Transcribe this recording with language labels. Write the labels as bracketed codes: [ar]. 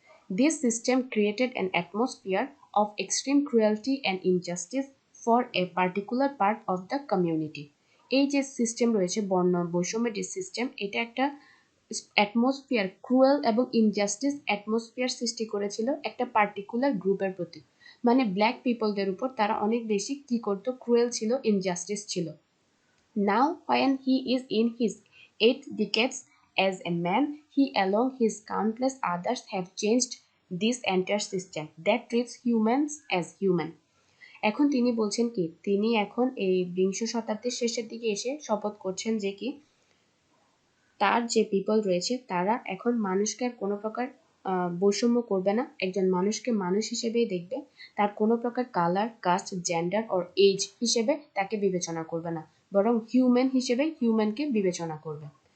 [en] This system created an atmosphere of extreme cruelty and injustice for a particular part of the community. [bn] এই যে system রয়েছে বর্ণ বৈষম্যের যে সিস্টেম, এটা একটা অ্যাটমসফিয়ার, ক্রুয়েল এবং ইনজাস্টিস অ্যাটমসফিয়ার সৃষ্টি করেছিল একটা পার্টিকুলার গ্রুপের প্রতি। মানে ব্ল্যাক পিপলদের উপর তারা অনেক বেশি কি করতো, ক্রুয়েল ছিল, ইনজাস্টিস ছিল। [en] Now, when he is in his 8 decades as a man, he along his countless others have changed this entire system that treats humans as human. [bn] এখন তিনি বলছেন কি তিনি এখন এই বিংশ শতাব্দীর শেষের দিকে এসে শপথ করছেন যে কি তার যে পিপল রয়েছে তারা এখন মানুষকে আর কোনো প্রকার বৈষম্য করবে না, একজন মানুষকে মানুষ হিসেবেই দেখবে, তার কোনো প্রকার colour, caste, gender or age হিসেবে তাকে বিবেচনা করবে না, বরং হিউম্যান হিসেবে হিউম্যানকে বিবেচনা করবে।